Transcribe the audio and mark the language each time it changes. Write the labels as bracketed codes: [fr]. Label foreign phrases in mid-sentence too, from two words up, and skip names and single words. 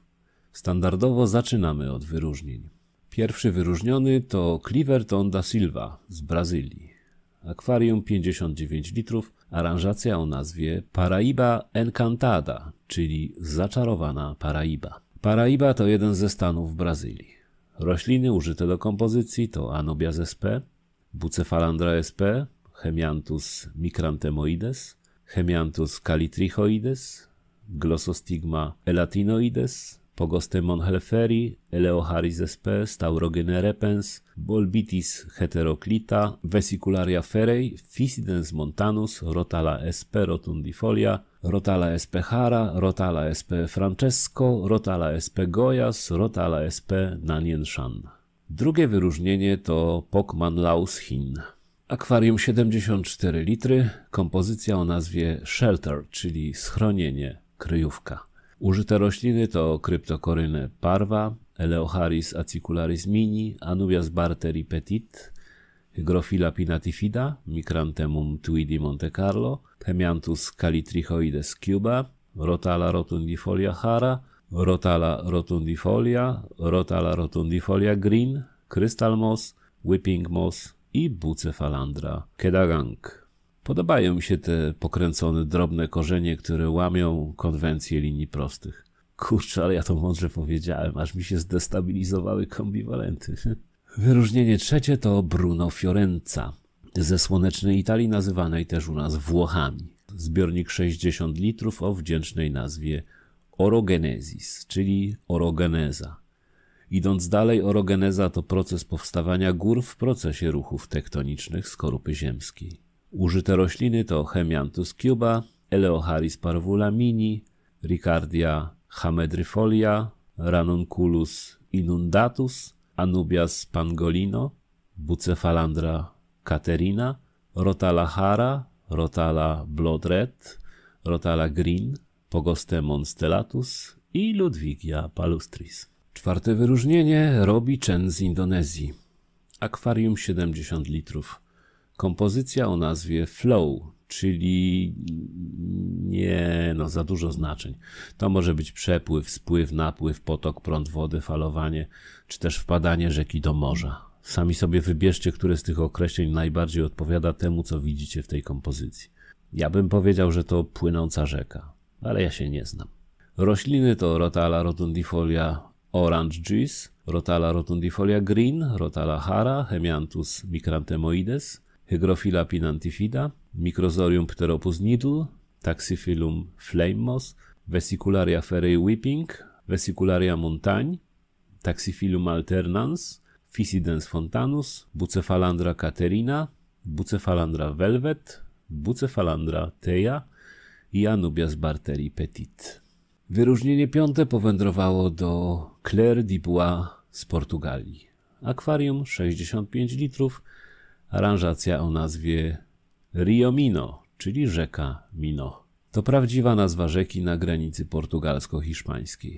[pl] Standardowo zaczynamy od wyróżnień. Pierwszy wyróżniony to Cliverton da Silva z Brazylii. Akwarium 59 litrów, aranżacja o nazwie Paraiba Encantada, czyli zaczarowana Paraiba. Paraiba to jeden ze stanów w Brazylii. Rośliny użyte do kompozycji to Anubias sp, Bucephalandra sp, Hemianthus micranthemoides, Hemianthus calitrichoides, Glossostigma elatinoides, Pogostemon helferi, Eleocharis sp, Staurogene repens, Bolbitis heteroclita, Vesicularia ferrei, Physidens montanus, Rotala sp rotundifolia, Rotala sp hara, Rotala sp Francesco, Rotala sp Goyas, Rotala sp Nanienshan. Drugie wyróżnienie to Pokmanlaus Hin. Akwarium 74 litry, kompozycja o nazwie Shelter, czyli schronienie, kryjówka. Użyte rośliny to Cryptocoryne parva, Eleocharis acicularis mini, Anubias barteri petit, Hygrophila pinnatifida, Micranthemum tweedi Monte Carlo, Hemianthus calitrichoides cuba, Rotala rotundifolia hara, Rotala rotundifolia, Rotala rotundifolia green, Crystal moss, Whipping moss i Bucephalandra kedagang. Podobają mi się te pokręcone, drobne korzenie, które łamią konwencję linii prostych. Kurczę, ale ja to mądrze powiedziałem, aż mi się zdestabilizowały kombiwalenty. Wyróżnienie trzecie to Bruno Fiorenza, ze słonecznej Italii nazywanej też u nas Włochami. Zbiornik 60 litrów o wdzięcznej nazwie orogenesis, czyli orogeneza. Idąc dalej, orogeneza to proces powstawania gór w procesie ruchów tektonicznych skorupy ziemskiej. Użyte rośliny to Hemianthus cuba, Eleocharis parvula mini, Ricardia hamedrifolia, Ranunculus inundatus, Anubias pangolino, Bucephalandra caterina, Rotala hara, Rotala blood red, Rotala green, Pogostemon stellatus i Ludwigia palustris. Czwarte wyróżnienie Robi Chen z Indonezji. Akwarium 70 litrów. Kompozycja o nazwie Flow, czyli za dużo znaczeń. To może być przepływ, spływ, napływ, potok, prąd wody, falowanie, czy też wpadanie rzeki do morza. Sami sobie wybierzcie, które z tych określeń najbardziej odpowiada temu, co widzicie w tej kompozycji. Ja bym powiedział, że to płynąca rzeka, ale ja się nie znam. Rośliny to Rotala rotundifolia orange juice, Rotala rotundifolia green, Rotala hara, Hemianthus micranthemoides, Hygrophila pinnatifida, Microzorium pteropus nidle, Taxiphyllum flame moss, Vesicularia ferrei whipping, Vesicularia montagne, Taxiphyllum alternans, Physidens fontanus, Bucephalandra caterina, Bucephalandra velvet, Bucephalandra thea i Anubias barteri petit. Wyróżnienie piąte powędrowało do Claire de Bois z Portugalii. Akwarium 65 litrów, aranżacja o nazwie Rio Minho, czyli rzeka Minho. To prawdziwa nazwa rzeki na granicy portugalsko-hiszpańskiej.